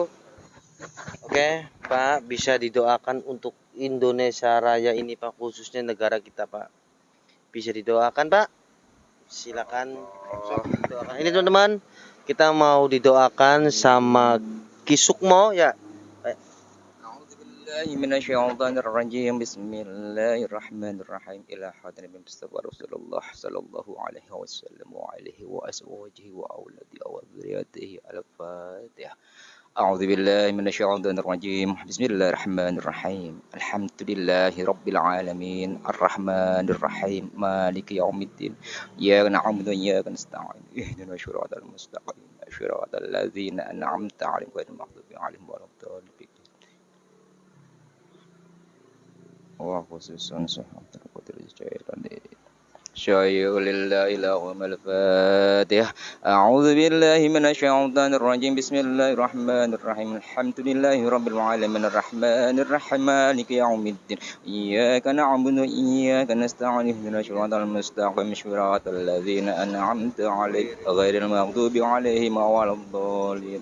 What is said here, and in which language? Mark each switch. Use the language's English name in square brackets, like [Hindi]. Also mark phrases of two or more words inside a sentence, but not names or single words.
[Indonesian] Oke, Pak, bisa didoakan untuk Indonesia Raya ini, Pak, khususnya negara kita, Pak. Bisa didoakan, Pak? Silakan. Doakan. Ini teman-teman, kita mau didoakan sama Kisukmo ya. [Arabic] أعوذ بالله من الشيطان الرجيم. بسم الله الرحمن الرحيم إلى حضرة مصطفى رسول الله صلى الله عليه وسلم وآله وأزواجه وأولاده وذريته. الفاتحة. أعوذ بالله من الشيطان الرجيم بسم الله الرحمن الرحيم. الحمد لله رب العالمين. الرحمن الرحيم مالك يوم الدين. إياك نعبد وإياك نستعين اهدنا الصراط المستقيم. صراط الذين أنعمت عليهم غير المغضوب عليهم ولا الضالين. وخصوصا صحابة قادري خيرا شيء لله لهم الفاتحة. أعوذ بالله من الشيطان الرجيم بسم الله الرحمن الرحيم. الحمد لله رب العالمين الرحمن الرحيم مالك يوم الدين. إياك نعبد وإياك نستعين اهدنا الصراط المستقيم صراط الذين أنعمت عليهم غير المغضوب عليهم ولا الضالين.